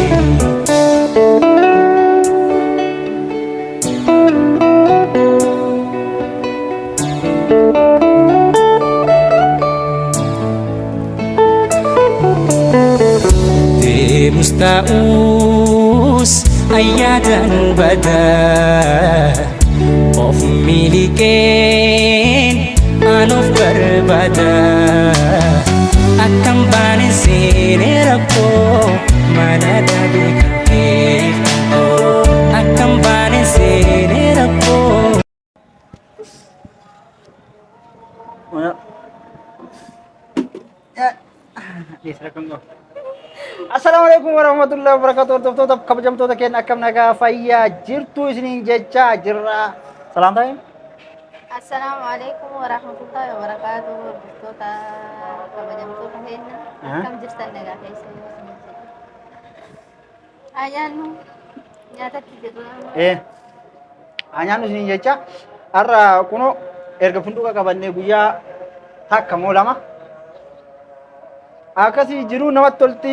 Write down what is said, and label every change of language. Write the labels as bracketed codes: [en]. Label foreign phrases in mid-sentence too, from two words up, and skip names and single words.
[om] Deemus ta'us ayyadan badaa of miliqeen anuuf barbaada akkam baane seenee rakkoo mana dhabe kan keeffatoo akkam baane seenee rakkoo. [ar] Assalamualaikum warahmatullahi wabarakatuh. [om] Hordoftoota kabajamtoota keenya akkam nagaa fayyaa jirtu isiniin jechaa jirra. Salaam ta'e. [ar] Assalamualaikum warahmatullahi wabarakatuh. [om] Hordoftoota kabajamtoota keenya akkam jirtan nagaa keessa ayyaannu nyaatatti jirra. Ayyaannu isiniin jecha har'a kunoo erga funduqa qabannee guyyaa takka moo lama akkasii jiruu namatti tolti.